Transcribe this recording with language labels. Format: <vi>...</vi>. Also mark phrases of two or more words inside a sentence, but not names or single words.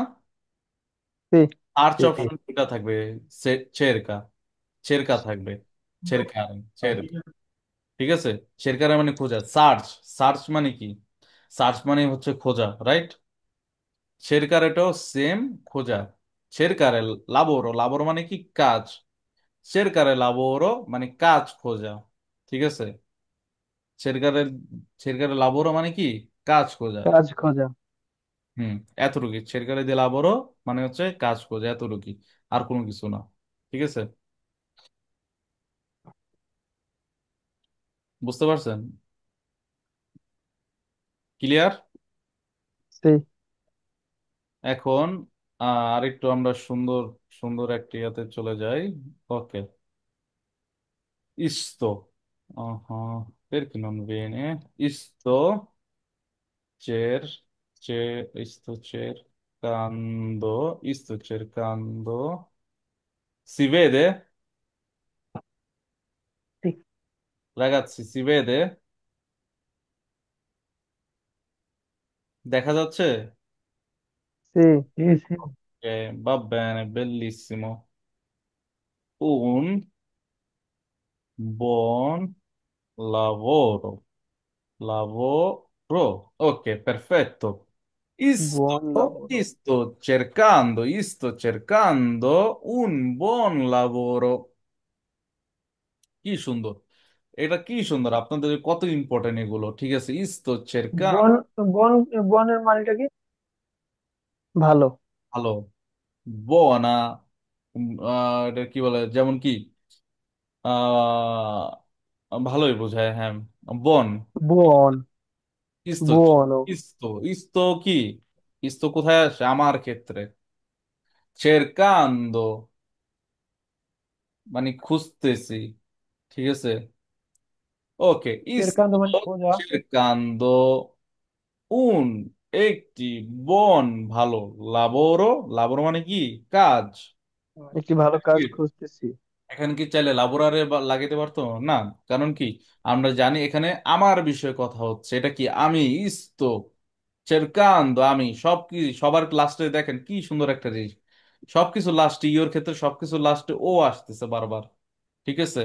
<bn>সেই। সার্চ সেই। অপশন যেটা থাকবে,</bn> <it>cerca, cerca</it> <bn>থাকবে,</bn> <it>cerca, cerca,</it> <bn>ঠিক আছে? চেরকার মানে খোঁজা, সার্চ, সার্চ মানে কি, সার্চ মানে হচ্ছে খোঁজা, রাইট? cercareটাও সেম, খোঁজা।</bn> <it>cercare lavoro, lavoro</it> <bn>মানে কি কাজ,</bn> <it>cercare lavoro</it> <bn>মানে কাজ খোঁজা, ঠিক আছে?</bn> <it>cercare cercare lavoro</it> <bn>মানে কি কাজ খোঁজা। কাজ খোঁজা। হুম, এতটুকুই।</bn> <it>cercare de lavoro</it> <bn>মানে হচ্ছে কাজ খোঁজা, এতটুকুই, আর কোনো কিছু না, ঠিক আছে? বুঝতে পারছেন? ক্লিয়ার? সেই। এখন আরেকটু আমরা সুন্দর সুন্দর একটি ইয়াতে চলে যাই। ওকে,</bn> <it>isto. Perché non viene? Cer, sto cercando, sto cercando. Si vede? sì, Ragazzi, si vede?</it> <bn>দেখা যাচ্ছে?</bn> <it>sì, sì, sì. Va bene, bellissimo. Un buon lavoro. Lavoro. Ok, perfetto. Buon lavoro. Sto cercando un buon lavoro.</it> <bn>কি সুন্দর, এটা কি সুন্দর, আপনাদের কত ইম্পর্টেন্ট এগুলো, ঠিক আছে?</bn> <it>sto cercando,</it> <bn>বন বন বনের মানেটা কি? ভালো। ভালো, buona, এটা কি বলে, যেমন কি ভালোই বোঝায়, হ্যাঁ। বন, বুয়ন। ইস্তো, বুয়নো। ইস্তো, ইস্তো কি, ইস্তো কোথায় আসে আমার ক্ষেত্রে? cercando মানে খুঁজতেছি, ঠিক আছে? ওকে, cercando মানে sto খোঁজা।</bn> <it>cercando un</it> <bn>একটি বন ভালো লাবোরো, লাবোরো মানে কি কাজ। একটি ভালো কাজ খুঁজতেছি। এখানে কি চাইলে লাবোরারে লাগাইতে পারতো না? কারণ কি, আমরা জানি এখানে আমার বিষয়ে কথা হচ্ছে, এটা কি আমি,</bn> <it>isto cercando</it> <bn>আমি, সব কি সবার লাস্টে দেখেন কি সুন্দর একটা জিনিস, সবকিছু লাস্টে, ইওর ক্ষেত্রে সবকিছু লাস্টে ও আসতেছে বারবার, ঠিক আছে?</bn>